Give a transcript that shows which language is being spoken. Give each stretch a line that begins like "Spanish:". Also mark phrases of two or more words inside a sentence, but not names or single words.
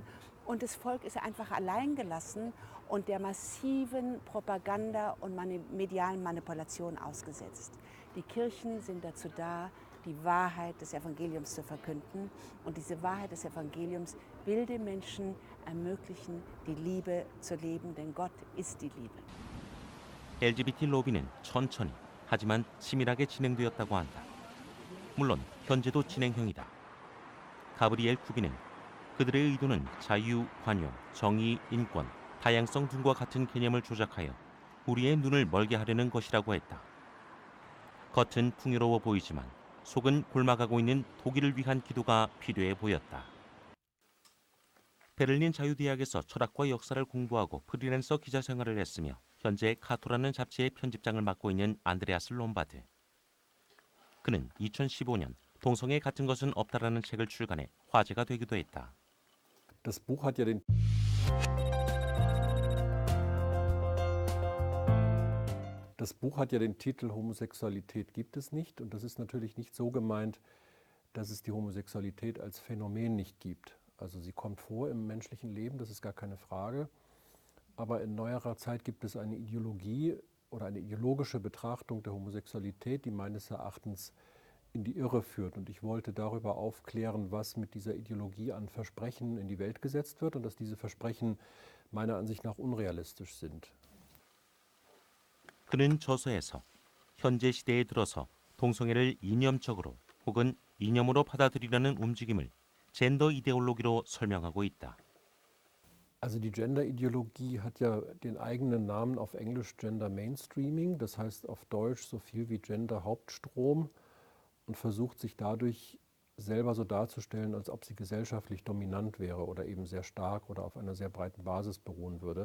German: Und das Volk ist einfach allein gelassen und der massiven Propaganda und medialen Manipulation ausgesetzt. Die Kirchen sind dazu da, die Wahrheit des Evangeliums zu verkünden. Und diese Wahrheit des Evangeliums will den Menschen ermöglichen, die Liebe zu leben, denn Gott ist die Liebe.
Korean: LGBT 로비는 천천히 하지만 치밀하게 진행되었다고 한다. 물론 현재도 진행형이다. 가브리엘 쿠비는 그들의 의도는 자유, 관용, 정의, 인권, 다양성 등과 같은 개념을 조작하여 우리의 눈을 멀게 하려는 것이라고 했다. 겉은 풍요로워 보이지만 속은 골마가고 있는 독일을 위한 기도가 필요해 보였다. 베를린 자유대학에서 철학과 역사를 공부하고 프리랜서 기자 생활을 했으며 현재 카토라는 잡지의 편집장을 맡고 있는 안드레아스 롬바드. 그는 2015년 동성애 같은 것은 없다라는 책을 출간해 화제가 되기도 했다.
German: Das Buch hat ja den Titel Homosexualität gibt es nicht und das ist natürlich nicht so gemeint, dass es die Homosexualität als Phänomen nicht gibt. Also sie kommt vor im menschlichen Leben, das ist gar keine Frage. Aber in neuerer Zeit gibt es eine Ideologie oder eine ideologische Betrachtung der Homosexualität, die meines Erachtens in die Irre führt. Und ich wollte darüber aufklären, was mit dieser Ideologie an Versprechen in die Welt gesetzt wird und dass diese Versprechen meiner Ansicht nach unrealistisch sind.
Korean: 그는 저서에서 현재 시대에 들어서 동성애를 이념적으로 혹은 이념으로 받아들이려는 움직임을 젠더 이데올로기로 설명하고 있다.
German: Also die Gender-Ideologie hat ja den eigenen Namen auf Englisch
English: Gender Mainstreaming,
German: das heißt auf Deutsch so viel wie Gender Hauptstrom und versucht sich dadurch selber so darzustellen, als ob sie gesellschaftlich dominant wäre oder eben sehr stark oder auf einer sehr breiten Basis beruhen würde.